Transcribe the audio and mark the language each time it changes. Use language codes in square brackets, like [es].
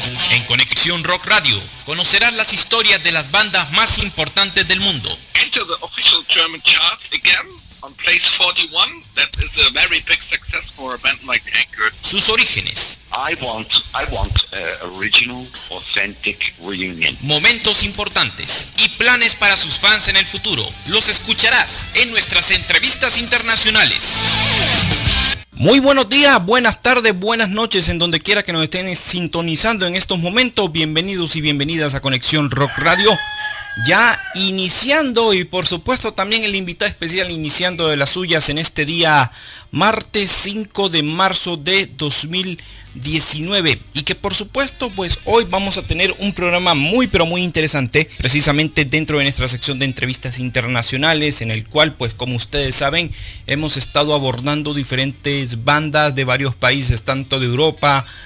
[es] En Conexión Rock Radio conocerás las historias de las bandas más importantes del mundo. [en] Enter the official German chart again on place 41. That is a very big success for a band like Anchor. [es] Sus orígenes. [en] I want original, authentic reunion. [es] Momentos importantes y planes para sus fans en el futuro. Los escucharás en nuestras entrevistas internacionales. Muy buenos días, buenas tardes, buenas noches, en donde quiera que nos estén sintonizando en estos momentos. Bienvenidos y bienvenidas a Conexión Rock Radio. Ya iniciando, y por supuesto también el invitado especial iniciando de las suyas en este día martes 5 de marzo de 2019, y que por supuesto pues hoy vamos a tener un programa muy pero muy interesante, precisamente dentro de nuestra sección de entrevistas internacionales, en el cual pues como ustedes saben hemos estado abordando diferentes bandas de varios países, tanto de Europa,